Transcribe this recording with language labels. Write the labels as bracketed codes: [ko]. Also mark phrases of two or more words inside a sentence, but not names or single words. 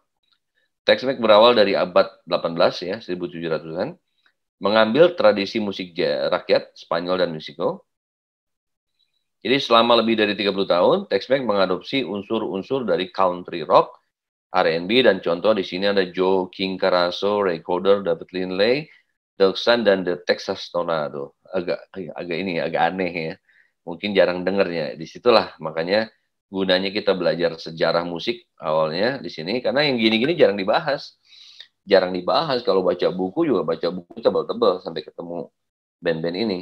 [id] Tex-Mex berawal dari abad 18 ya, 1700-an, mengambil tradisi musik rakyat Spanyol dan Meksiko. Jadi selama lebih dari 30 tahun, Tex-Mex mengadopsi unsur-unsur dari [en] country rock, [id] R&B, dan contoh di sini ada Joe King Carasso, Ray Cooder, David Lindley, Doug Sun, dan The Texas Tornado. Agak aneh ya. Mungkin jarang dengernya. Disitulah makanya gunanya kita belajar sejarah musik awalnya di sini, karena yang gini-gini jarang dibahas. Jarang dibahas. Kalau baca buku juga baca buku tebal-tebal sampai ketemu band-band ini.